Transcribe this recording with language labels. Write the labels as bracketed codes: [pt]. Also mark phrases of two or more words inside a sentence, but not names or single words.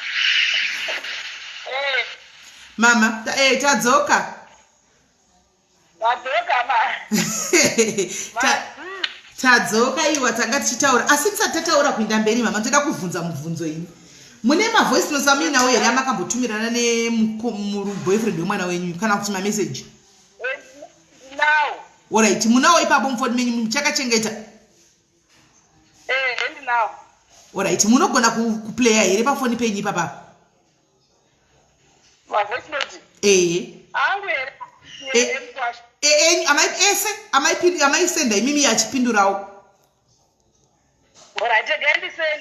[sn] Mama, tadzoka. Tadzoka iwa tanga tichitaura. Asi tisati tataura kuenda mberi mama, ndoda kuvhunza mubvunzo ini. Mune ma [en] voice notes [sn] amina here amakambotumirana boyfriend wemwana wenyu kana kuti ma message? [en] Now. All right, [sn] munawo ipapo mufoni menyu muchakachengeta? [en] And now. All right, [sn] munogona kuplaya here pafoni penyu papa? [en] My voice note. [sn] Amai senda imimi yachipindurawo. [en] All right, again send.